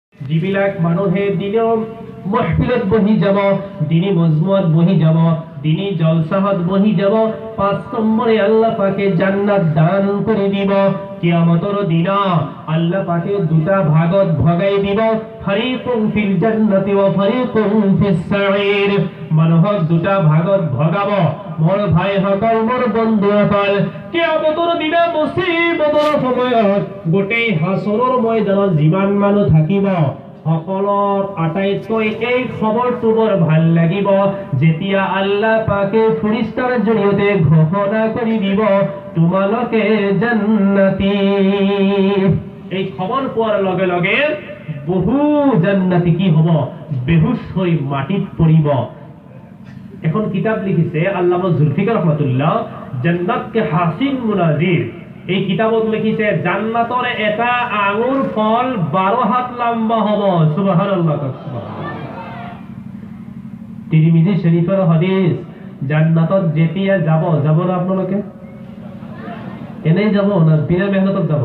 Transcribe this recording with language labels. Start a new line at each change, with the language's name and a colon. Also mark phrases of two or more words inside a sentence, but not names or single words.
Assamese: যিবিলাক মানুহে দিনৰ মহফিলত বহি যাব, দিনী মজমুআত বহি যাব, দিনী জলসাহত বহি যাব, 5 নম্বরে আল্লাহ পাকে জান্নাত দান করে দিব। কিয়ামতের দিন আল্লাহ পাকে দুটা ভাগত ভগাই দিব,
Arabic: فريق في الجنة وفريق في السعير.
Assamese: মানুহক দুটা ভাগত ভগাব। মোর ভাই সকল, মোর বন্ধু সকল,
Bangla: কিয়ামতের দিন
Assamese: মুসিবতৰ সময়ত গোটেই হাসৰৰ ময়দানত যিমান মানুহ থাকিব সকলৰ আটাইতকৈ এই খবৰটো বৰ ভাল লাগিব যেতিয়া আল্লাহ পাকে ফেৰেশতাৰ জৰিয়তে ঘোষণা কৰি দিব, তোমালোকে জান্নাতি। এই খবৰ পোৱাৰ লগে লগে বহু জান্নাতি কি হ'ব? বেহুশ হৈ মাটিত পৰিব। এখন কিতাব লিখিছে আল্লামা জুলফিকার রহমাতুল্লাহ, জান্নাত কে হাসিন মুনাজির। এই কিতাবত লিখিছে জান্নাতৰ এটা আঙুৰ ফল 12 হাত লম্বা হ'ব। সুবহানাল্লাহ। তিৰমিজি শৰীফৰ হাদিস। জান্নাতত যেতিয়া যাব না আপোনালোকে? এনেই যাব না বিনা মেহনতত যাব?